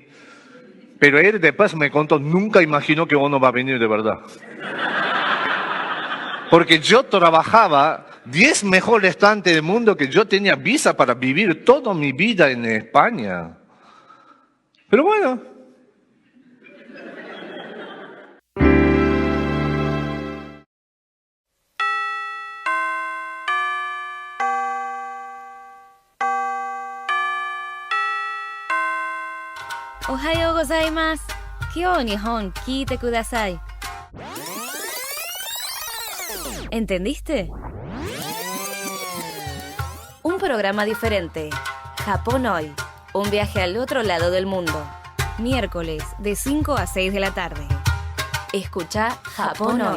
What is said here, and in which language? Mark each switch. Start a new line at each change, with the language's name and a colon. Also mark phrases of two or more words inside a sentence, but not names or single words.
Spanish: Pero él después me contó, nunca imaginó que uno va a venir de verdad. Porque yo trabajaba 10 mejores estantes del mundo, que yo tenía visa para vivir toda mi vida en España. Pero bueno.
Japanese: おはようございます. 今日日本聞いてください.
Spanish: ¿Entendiste? Un programa diferente. Japón hoy. Un viaje al otro lado del mundo. Miércoles de 5 a 6 de la tarde. Escucha Japón hoy.